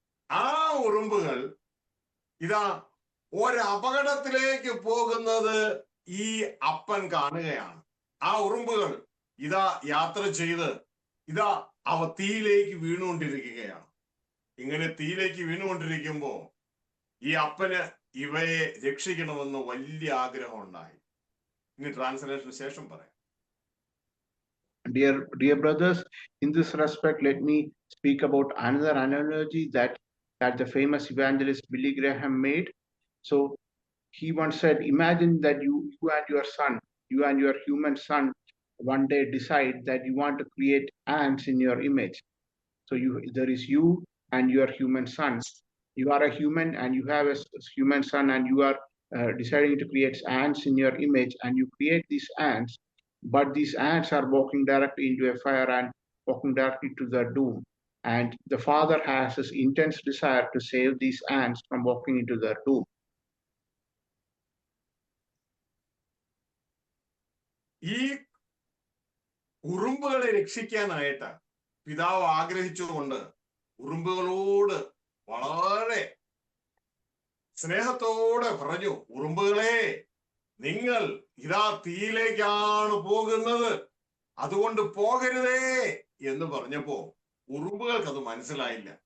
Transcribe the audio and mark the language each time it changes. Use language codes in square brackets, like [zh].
[ml] ആ ഉറുമ്പുകൾ ഇതാ ഒരപകടത്തിലേക്ക് പോകുന്നത് ഈ അപ്പൻ കാണുകയാണ്. ആ ഉറുമ്പുകൾ ഇതാ യാത്ര ചെയ്ത് ഇതാ അവ തീയിലേക്ക് വീണുകൊണ്ടിരിക്കുകയാണ്. ഇങ്ങനെ തീയിലേക്ക് വീണുകൊണ്ടിരിക്കുമ്പോ ഈ അപ്പന് ഇവയെ രക്ഷിക്കണമെന്ന് വലിയ ആഗ്രഹം ഉണ്ടായി. ഇനി ട്രാൻസ്ലേഷന് ശേഷം പറയാം. [en] Dear brothers, in this respect, let me speak about another analogy that the famous evangelist Billy Graham made. So he once said, imagine that you and your human son one day decide that you want to create ants in your image. So there is you and your human son. You are a human and you have a human son, and you are deciding to create ants in your image, and you create these ants, but these ants are walking directly into a fire and walking directly to their doom. And the father has this intense desire to save these ants from walking into their doom. [ml] ഈ ഉറുമ്പുകളെ രക്ഷിക്കാനായിട്ട് പിതാവ് ആഗ്രഹിച്ചുകൊണ്ട് ഉറുമ്പുകളോട് വളരെ സ്നേഹത്തോടെ പറഞ്ഞു, ഉറുമ്പുകളെ, നിങ്ങൾ ഇതാ തീയിലേക്കാണ് പോകുന്നത്, അതുകൊണ്ട് പോകരുതേ എന്ന് പറഞ്ഞപ്പോ ഉറുമ്പുകൾക്ക് അത് മനസ്സിലായില്ല.